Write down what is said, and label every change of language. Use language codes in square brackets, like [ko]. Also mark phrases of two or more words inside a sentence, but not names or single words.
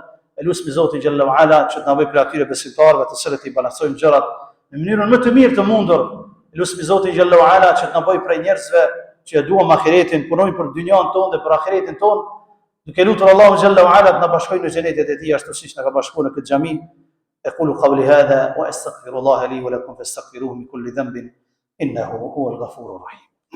[sq] E lutem Zotin [ar] جل وعلا [sq] që të na bëjë për atyre besimtarëve të cilët i balancojnë gjërat në mënyrën më të mirë të mundur. E lutem Zotin [ar] جل وعلا [sq] që të na bëjë prej njerëzve që e duam ahiretin, punojnë për dynjan tonë dhe për ahiretin tonë. Duke lutur Allahu [ar] جل وعلا [sq] të na bashkojë në xhenetet e tij ashtu siç na ka bashkuar në këtë xhami. [ar] أقول قولي هذا وأستغفر الله لي ولكم فاستغفروه من كل ذنب إنه هو الغفور الرحيم.